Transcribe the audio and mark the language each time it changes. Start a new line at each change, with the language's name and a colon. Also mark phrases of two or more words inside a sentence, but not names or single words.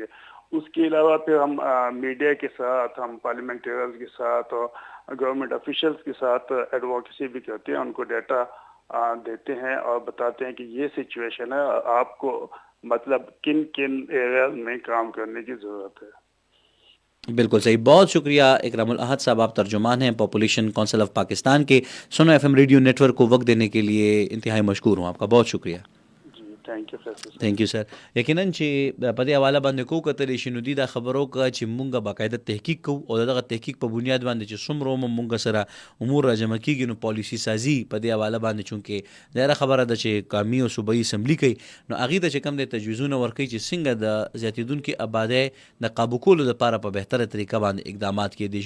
Urdu: اس کے علاوہ پھر ہم میڈیا کے ساتھ، ہم پارلیمنٹیرینز کے ساتھ اور
English: government officials
Urdu: کے ساتھ ایڈووکیسی بھی کرتے ہیں، ان کو ڈیٹا دیتے ہیں اور بتاتے ہیں کہ یہ سچویشن ہے، آپ کو مطلب کن کن ایریاز میں کام کرنے کی ضرورت ہے. بالکل صحیح، بہت شکریہ اکرام الاحد صاحب، آپ ترجمان ہیں پاپولیشن کونسل آف پاکستان کے. سنو ایف ایم ریڈیو نیٹ ورک کو وقت دینے کے لیے انتہائی مشکور ہوں، آپ کا بہت شکریہ.
English: thank you sir.
Pashto: यकीनन چې په دې حواله باندې کو کتل شي نو دا خبرو کا چې مونږه باقاعده تحقیق کوو او دغه تحقیق په بنیاد باندې چې څومره مونږ سره امور راجمع کیږي نو پالیسی سازی په دې حواله باندې چونکه دا خبره ده چې قومي او صوبایي اسمبلی کوي نو هغه ته چې کم د تجویزونه ورکړي چې څنګه د زیاتیدونکو آبادی د قابو کولو لپاره په بهتره طریقه باندې اقدامات کړي شي.